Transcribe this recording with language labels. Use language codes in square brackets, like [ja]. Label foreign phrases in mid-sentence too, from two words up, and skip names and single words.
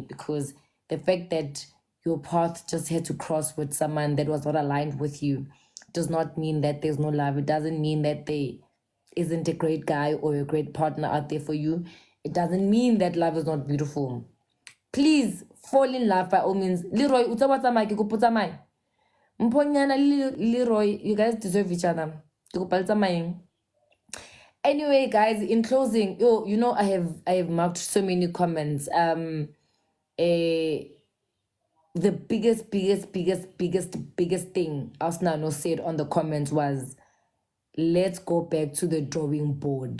[en] Because the fact that your path just had to cross with someone that was not aligned with you does not mean that there's no love. It doesn't mean that they isn't a great guy or a great partner out there for you. It doesn't mean that love is not beautiful. Please fall in love by all means. Leroy, [tn] utsabatsamai, ke kopa utsamai. [en] Mponyana Leroy, you guys deserve each other. [tn] Ke kopa le tsamayeng. [en] Anyway, guys, in closing, you know, I have marked so many comments. The biggest thing Asnano said on the comments was, let's go back to the drawing board.